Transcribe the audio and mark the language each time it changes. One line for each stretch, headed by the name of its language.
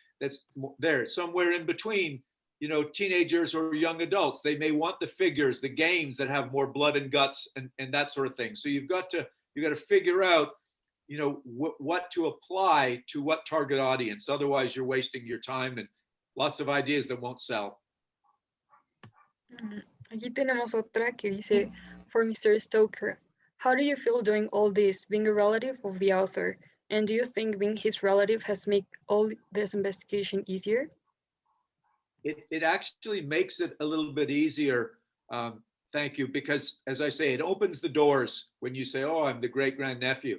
English: That's there somewhere in between, teenagers or young adults. They may want the figures, the games that have more blood and guts and that sort of thing. So you've got to figure out, what to apply to what target audience. Otherwise, you're wasting your time and lots of ideas that won't sell.
Spanish: Aquí tenemos otra que dice,
English: for Mr. Stoker, how do you feel doing all this, being a relative of the author? And do you think being his relative has made all this investigation easier? It actually makes it a little bit easier. Thank you. Because as I say, it opens the doors when you say, oh, I'm the great grandnephew.